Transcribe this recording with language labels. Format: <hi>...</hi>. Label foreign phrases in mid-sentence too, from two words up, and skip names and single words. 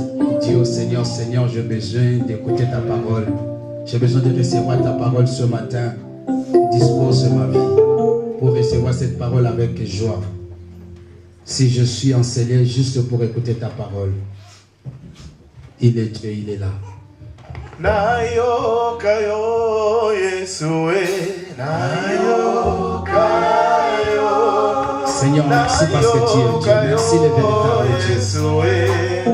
<fr>Dis au Seigneur, Seigneur, j'ai besoin d'écouter ta parole. J'ai besoin de recevoir ta parole ce matin. Dispose ma vie pour recevoir cette parole avec joie. Si je suis enseigné juste pour écouter ta parole, il est Dieu, il est là.</fr> <ln>Nayo kayo Yesue, nayo kayo.</ln> <fr>Seigneur, merci parce que tu es Dieu. Merci le véritable Dieu.</fr>